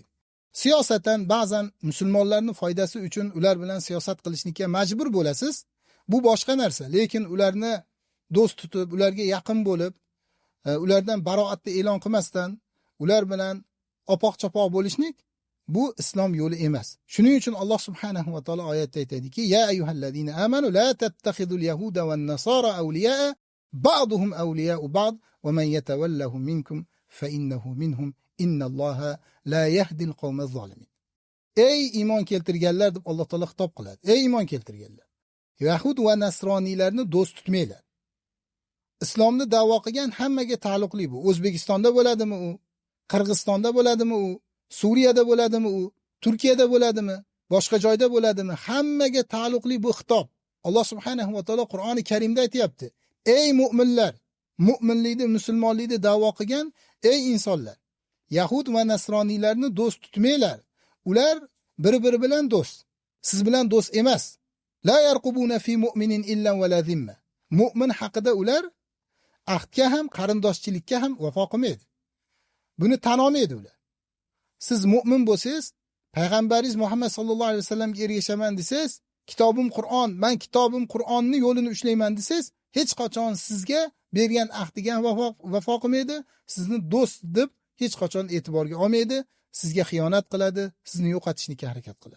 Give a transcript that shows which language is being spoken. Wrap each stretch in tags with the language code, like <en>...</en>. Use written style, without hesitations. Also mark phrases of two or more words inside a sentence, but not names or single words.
<uz>Siyosatan ba'zan musulmonlarning foydasi uchun ular bilan siyosat qilishga majbur bo'lasiz. Bu boshqa narsa. Lekin ularni do'st tutib, ularga yaqin bo'lib, ulardan baroatni e'lon qilmasdan, ular bilan opoq-chopoq bo'lishlik bu islom yo'li emas. Shuning uchun Alloh subhanahu va taolo oyatda aytadiki:</uz> <ar>"يا أيها الذين آمنوا لا تتخذوا اليهود والنصارى أولياء بعضهم أولياء بعض ومن يتولهم منكم فإنه منهم إن الله لا يهدي القوم الظالمين."</ar> <uz>Ey iymon keltirganlar deb Alloh taolo xitob qiladi. Ey iymon keltirganlar, yahud va nasroniylarni do'st tutmanglar. Islomni da'vo qilgan hammaga taalluqli bu. O'zbekistonda bo'ladimi u? Qirg'izistonda bo'ladimi u? Suriyada bo'ladimi u? Turkiyada bo'ladimi? Boshqa joyda bo'ladimi? Hammaga taalluqli bu xitob. Alloh subhanahu va taolo Qur'oni Karimda aytayapti: "Ey mu'minlar, mu'minlikni, musulmonlikni da'vo qilgan ey insonlar, yahud va nasroniylarni do'st tutmanglar. Ular bir-biri bilan do'st. Siz bilan do'st emas.</uz> <ar>لا يرقبون في مؤمن إلا ولا ذمة."</ar> <uz>Mu'min haqida ular ahdga ham, qarindoshchilikka ham vafo qilmaydi. Buni tan olmaydi ular. Siz mu'min bo'lsangiz, payg'ambaringiz Muhammad sallallohu alayhi vasallamga ergashaman desangiz, kitobim Qur'on, men kitobim Qur'onni yo'lini ushlayman desangiz, hech qachon sizga bergan ahdiga vafo qilmaydi, sizni do'st deb hech qachon e'tiborga olmaydi, sizga xiyonat qiladi, sizni yo'qotishga harakat qiladi.</uz>